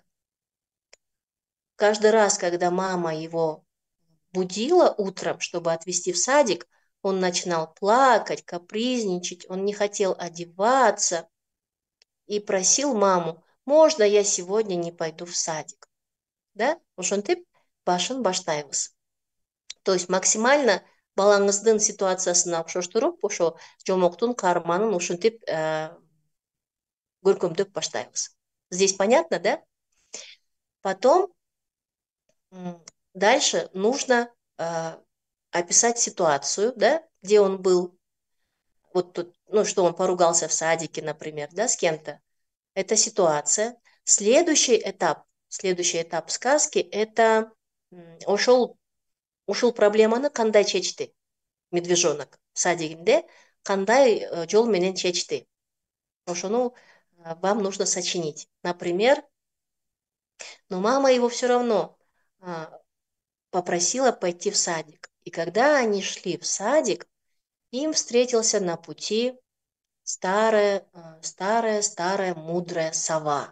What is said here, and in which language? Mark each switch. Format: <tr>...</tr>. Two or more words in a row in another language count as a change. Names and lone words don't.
<ru>Каждый раз, когда мама его будила утром, чтобы отвезти в садик, он начинал плакать, капризничать, он не хотел одеваться и просил маму: можно я сегодня не пойду в садик? Да?</ru> <ky>Ошентип башын баштайбыз.</ky> <ru>То есть максимально</ru> <ky>балаңыздын ситуациясына окшоштуруп, ошо жомоктун каарманын ушинтип көркөмдөп баштайбыз.</ky> <ru>Здесь понятно, да? Потом дальше нужно описать ситуацию, да, где он был, вот тут, ну, что он поругался в садике, например, да, с кем-то. Это ситуация. Следующий этап сказки – это</ru> <ky>ушел проблеманы кандай чечти медвежонок садигинде, кандай жол менен чечти.</ky> <ru>Ошону вам нужно сочинить. Например, но мама его все равно попросила пойти в садик. И когда они шли в садик, им встретился на пути старая мудрая сова.</ru>